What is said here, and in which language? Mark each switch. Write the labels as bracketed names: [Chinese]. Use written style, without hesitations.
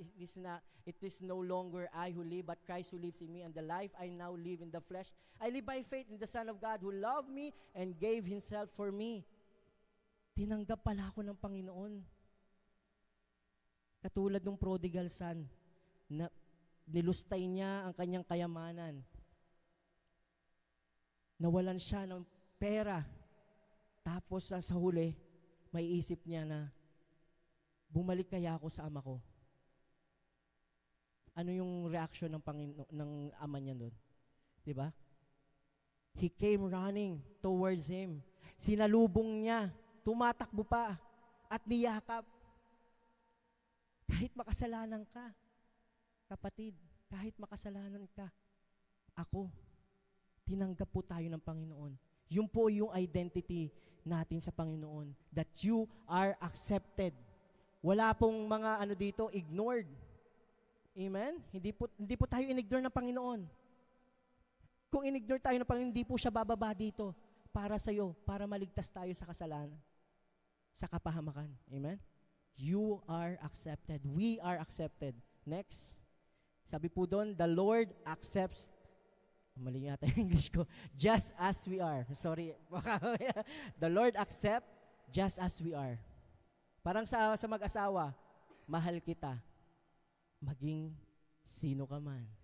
[English] It is no longer I who live, but Christ who lives in me. And the life I now live in the flesh, I live by faith in the Son of God who loved me and gave Himself for me. [Filipino] Tinanggap pala ako ng Panginoon. Katulad ng prodigal son, na nilustay niya ang kanyang kayamanan. Nawalan siya ng pera. Tapos sa huli, may isip niya na, bumalik kaya ako sa ama ko. Ano yung reaction ng ama niya doon? Diba? [English] He came running towards him. [Filipino] Sinalubong niya, tumatakbo pa, at niyakap. Kahit makasalanan ka, kapatid, kahit makasalanan ka, ako, tinanggap po tayo ng Panginoon. Yun po yung identity natin sa Panginoon, [English] that you are accepted. [Filipino] Wala pong mga dito, ignored. Amen? Hindi po tayo in-ignore ng Panginoon. Kung in-ignore tayo ng Panginoon, hindi po siya bababa dito para sa'yo, para maligtas tayo sa kasalanan, sa kapahamakan. [English] Amen? You are accepted. We are accepted. Next. [Filipino] Sabi po doon, [English] the Lord accepts, [Filipino] mali yata yung English ko, [English] just as we are. [Filipino] Sorry. [English] The Lord accept just as we are. [Filipino] Parang sa mag-asawa, mahal kita, maging sino ka man.